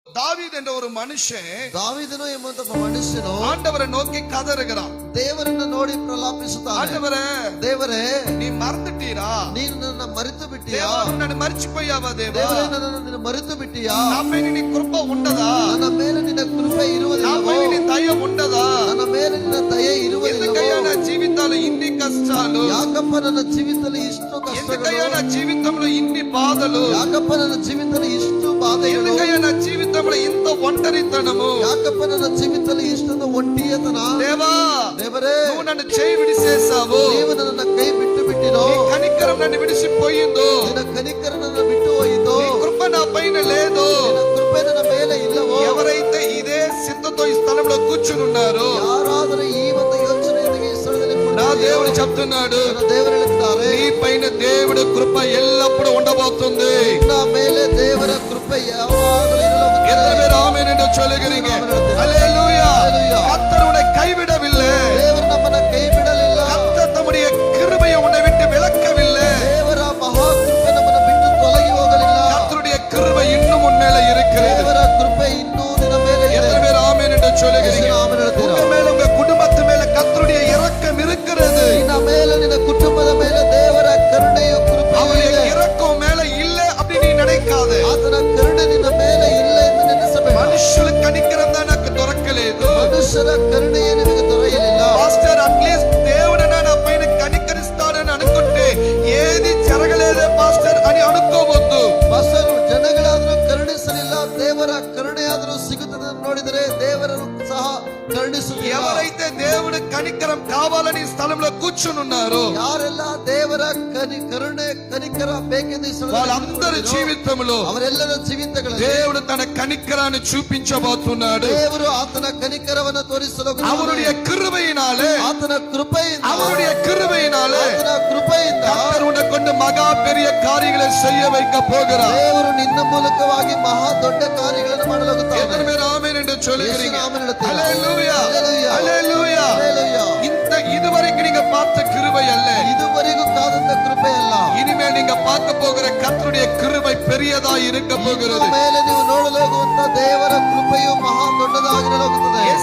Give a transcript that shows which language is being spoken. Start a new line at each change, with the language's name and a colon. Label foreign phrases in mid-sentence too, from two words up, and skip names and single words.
Tamil: தாவீது என்ற ஒரு மனுஷன்
Kannada: ದಾವೀದನು ಎಂಬಂತ ಮನುಷ್ಯನು
Tamil: ஆண்டவரை நோக்கி கதறுகிறான்.
Kannada: ದೇವರನ್ನು ನೋಡಿ ಪ್ರಲಾಪಿಸುತ್ತಾನೆ.
Tamil: ஆண்டவரே,
Kannada: ದೇವರೇ,
Tamil: நீ மறந்துட்டீரா?
Kannada: ನೀನು ನನ್ನ ಮರೆತು ಬಿಟ್ಟಿಯಾ?
Telugu: దేవా, నువ్వు నన్ను మర్చిపోయావా దేవా?
Kannada: ದೇವರೇ, ನನ್ನನ್ನು ಮರೆತು ಬಿಟ್ಟಿಯಾ?
Telugu: నాపై నీ కృప ఉండదా?
Kannada: ನನ್ನ ಮೇಲೆ ನಿನ್ನ ಕೃಪೆ ಇರುವುದಿಲ್ಲವೋ?
Telugu: నాపై నీ దయ ఉండదా?
Kannada: ನನ್ನ ಮೇಲೆ ನಿನ್ನ ದಯೆ ಇರುವುದಿಲ್ಲವೋ?
Telugu: ఎందుకయ్యా నా జీవితాలు ఇన్ని కష్టాలు?
Kannada: ಯಾಕಪ್ಪ ನನ್ನ ಜೀವಿತದಲ್ಲಿ ಇಷ್ಟು
Telugu: ఎందుకయ్యా
Kannada: ಕಷ್ಟಗಳು?
Telugu: నా జీవితంలో ఇన్ని బాధలు?
Kannada: ಯಾಕಪ್ಪ ನನ್ನ ಜೀವಿತದಲ್ಲಿ ಇಷ್ಟು ಬಾಧೆಗಳು?
Telugu: ఎందుకయ్యా నా జీవితంలో ఇంత ఒంటరితనము?
Kannada: ಯಾಕಪ್ಪ ನನ್ನ ಜೀವಿತದಲ್ಲಿ ಇಷ್ಟೊಂದು ಒಂಟಿಯತನ?
Telugu: దేవా,
Kannada: ದೇವರೇ,
Telugu: నువ్వు నన్ను చేయి విడిసేసావు.
Kannada: ನೀವು ನನ್ನ ಕೈ ಬಿಟ್ಟು ಬಿಟ್ಟಿರೋ?
Telugu: నీ కనికరం నన్ను విడిచిపోయిందో.
Kannada: ನಿನ್ನ ಕನಿಕರ ನನ್ನ ಬಿಟ್ಟು ಹೋಯಿತೋ?
Telugu: నీ కృప నా పైన లేదు.
Kannada: ನಿನ್ನ ಕೃಪೆ ನನ್ನ ಮೇಲೆ ಇಲ್ಲವೋ?
Telugu: ఎవరైతే ఇదే సింధతో ఈ స్థలంలో కూర్చుని ఉన్నారో,
Kannada: ಯಾರಾದರೂ ಈ ಒಂದು ಯೋಚನೆಯೊಂದಿಗೆ ಈ ಸ್ಥಳದಲ್ಲಿ
Telugu: నా దేవుడు చెప్తున్నాడు,
Kannada: ನನ್ನ ದೇವರು ಹೇಳುತ್ತಾರೆ,
Telugu: నీ పైన దేవుడు కృప ఎల్లప్పుడూ ఉండబోతుంది.
Kannada: ನಿನ್ನ ಮೇಲೆ ದೇವರ ಕೃಪೆ ಯಾವಾಗಲೂ
Tamil: எத்தனை
Kannada: ಇರಲು
Tamil: பேர் ஆமென் என்று சொல்லுகிறீங்க? ஹல்லேலூயா. கர்த்தர் உன்னை கைவிடவில்லை.
Kannada: ದೇವರು ನಮ್ಮನ್ನ ಕೈ ಬಿಡಲಿಲ್ಲ.
Tamil: கர்த்தர் தம்முடைய கிருபையை உன்னை விட்டு விலக்கவில்லை.
Kannada: ದೇವರ ಮಹಾ ಕೃಪೆ ನಮ್ಮನ್ನ ಬಿಟ್ಟು ತೊಲಗಿ ಹೋಗಲಿಲ್ಲ.
Tamil: கர்த்தருடைய கிருபை இன்னும் உன் மேல இருக்கிறது.
Kannada: ದೇವರ ಕೃಪೆ ಇನ್ನೂ ನಿನ್ನ ಮೇಲೆ ಇದೆ.
Tamil: எத்தனை பேர் ஆமென் என்று சொல்லுகிறீங்க?
Kannada: ಆಮೆನ್ ಹೇಳ್ತೀರಾ?
Tamil: உங்க மேல உங்க குடும்பத்து மேல கர்த்தருடைய இரக்கம் இருக்கிறது.
Kannada: ನಿನ್ನ ಮೇಲೆ ನಿನ್ನ ಕುಟುಂಬದ ಮೇಲೆ ದೇವರ ಕರುಣೆಯು ಕೃಪೆಯು
Tamil: அவருடைய
Kannada: ಇದೆ.
Tamil: இரக்கம் மேல இல்ல அப்படி நீ நினைக்காதே.
Kannada: ಆತನ ಕರುಣೆ ನಿನ್ನ ಮೇಲೆ ಇಲ್ಲ ಎಂದು ನೆನೆಸಬೇಡ.
Telugu: మనుషులకు కనికరం నాకు దొరకలేదు.
Kannada: ಮನುಷ್ಯರ ಕರುಣೆಯೇ ನಿನಗೆ ದೊರೆಯಲಿಲ್ಲ.
Telugu: పాస్టర్ అట్లీస్ట్ దేవుడైనా నా పైన కనికరిస్తాడని అనుకుంటే ఏది జరగలేదే పాస్టర్ అని అనుకోవద్దు.
Kannada: ಬಸರು ಜನಗಳಾದರೂ ಕರುಣಿಸಲಿಲ್ಲ, ದೇವರ ಕರುಣೆಯಾದರೂ ಸಿಗುತ್ತದೆ ನೋಡಿದರೆ ದೇವರನ್ನು ಸಹ ಕರುಣಿಸುತ್ತಿಲ್ಲ.
Telugu: ఎవరైతే దేవుడు కనికరం కావాలని ఈ స్థలంలో కూర్చుని ఉన్నారో
Kannada: ಯಾರೆಲ್ಲ ದೇವರ ಕರುಣೆ ಕನಿಕರ ಬೇಕೆಂದು ಈ ಸ್ಥಳದಲ್ಲಿ
Telugu: వాళ్ళందరి
Kannada: ಕೂತಿದ್ದಾರೋ,
Telugu: జీవితంలో
Kannada: ಅವರೆಲ್ಲರ ಜೀವಿತಗಳಲ್ಲಿ
Telugu: దేవుడు తన కనికరాన్ని చూపించబోతున్నాడు.
Kannada: ದೇವರು ಆತನ ಕನಿಕರವನ್ನು ತೋರಿಸಲು
Tamil: அவருடைய கிருபையினாலே,
Kannada: ಆತನ ಕೃಪೆಯಿಂದ,
Tamil: அவருடைய கிருபையினாலே
Kannada: ಆತನ ಕೃಪೆಯಿಂದ
Tamil: கர்த்தர் உன்னை கொண்டு மகா பெரிய காரியங்களை செய்ய வைக்க போகிறார்.
Kannada: ದೇವರು ನಿನ್ನ ಮೂಲಕವಾಗಿ ಮಹಾ ದೊಡ್ಡ ಕಾರ್ಯಗಳನ್ನು ಮಾಡಲಾಗುತ್ತದೆ.
Tamil: எத்தனை பேர் ஆமென் என்று சொல்லுகிறீங்க?
Kannada: ಯೇಸು ಆಮೆನ್ ಹೇಳುತ್ತೀರಾ?
Tamil: ஹல்லேலூயா. ஹல்லேலூயா. ஹல்லேலூயா. ஹல்லேலூயா. இந்த இதுவரைக்கும் நீங்க பார்த்த கிருபை அல்ல,
Kannada: ಇದುವರೆಗೂ ಕಾದಂತ ಕೃಪೆ ಅಲ್ಲ.
Tamil: இனிமேல் நீங்க பார்க்க போகிற கர்த்தருடைய கிருபை பெரியதா இருக்க
Kannada: ಇನ್ನು
Tamil: போகிறது.
Kannada: ಮೇಲೆ ನೀವು ನೋಡಲು ಹೋಗುವಂತ ದೇವರ ಕೃಪೆಯು ಮಹಾ ದೊಡ್ಡದಾಗಿರಲಾಗುತ್ತದೆ.